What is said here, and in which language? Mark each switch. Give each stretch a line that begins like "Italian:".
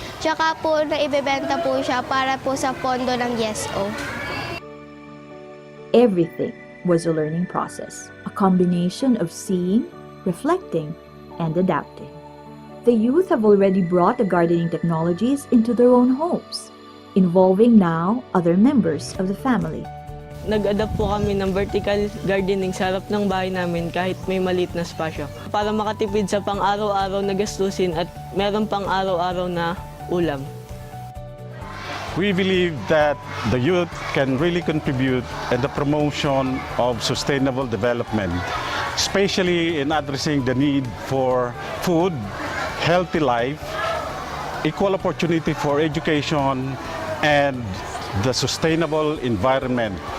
Filipino: Tsaka po, naibebenta po siya para po sa pondo ng YESO.
English: Everything was a learning process, a combination of seeing, reflecting, and adapting. The youth have already brought the gardening technologies into their own homes, involving now other members of the family.
Filipino: Nag-adapt po kami ng vertical gardening sa harap ng bahay namin kahit may maliit na spasyo para makatipid sa pang-araw-araw na gastusin at meron pang araw-araw na ulam.
English: We believe that the youth can really contribute in the promotion of sustainable development, especially in addressing the need for food, healthy life, equal opportunity for education, and the sustainable environment.